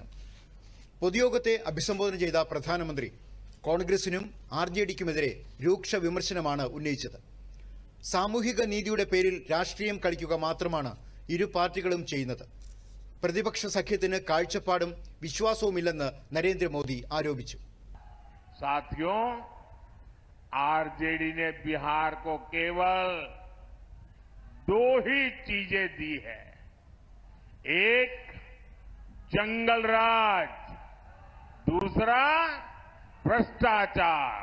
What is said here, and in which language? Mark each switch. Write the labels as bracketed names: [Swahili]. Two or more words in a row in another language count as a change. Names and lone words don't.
[Malayalam] പൊതുയോഗത്തെ അഭിസംബോധന ചെയ്ത പ്രധാനമന്ത്രി കോൺഗ്രസിനും RJDക്കുമെതിരെ രൂക്ഷ വിമർശനമാണ് ഉന്നയിച്ചത്. സാമൂഹിക നീതിയുടെ പേരിൽ രാഷ്ട്രീയം കളിക്കുക മാത്രമാണ് ഇരു പാർട്ടികളും ചെയ്യുന്നത്. പ്രതിപക്ഷ സഖ്യത്തിന് കാഴ്ചപ്പാടും വിശ്വാസവുമില്ലെന്ന് നരേന്ദ്രമോദി ആരോപിച്ചു. [Hindi] साथियों, RJD ने बिहार को केवल 2 ही चीजें दी है, एक जंगल राज, दूसरा भ्रष्टाचार।